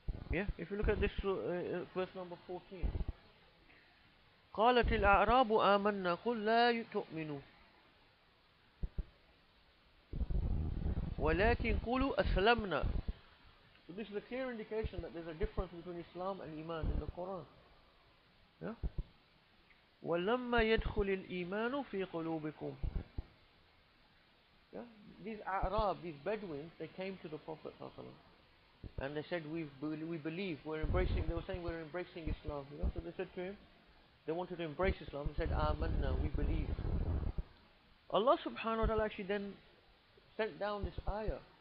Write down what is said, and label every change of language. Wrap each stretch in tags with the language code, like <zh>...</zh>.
<en>If you look at this verse number 14,</en> <ar>قالت الأعراب آمنا قل لا تؤمنوا ولكن قولوا أسلمنا.</ar> <en>So this is a clear indication that there's a difference between Islam and Iman in the Quran.</en> <ar>ولما يدخل الإيمان في قلوبكم.</ar> <en>These Arab, these Bedouins, they came to the Prophet and they said, we believe, we're embracing, they were saying we're embracing Islam. So they said to him, they wanted to embrace Islam, they said, Amanna, we believe. Allah subhanahu wa ta'ala actually then sent down this ayah.</en>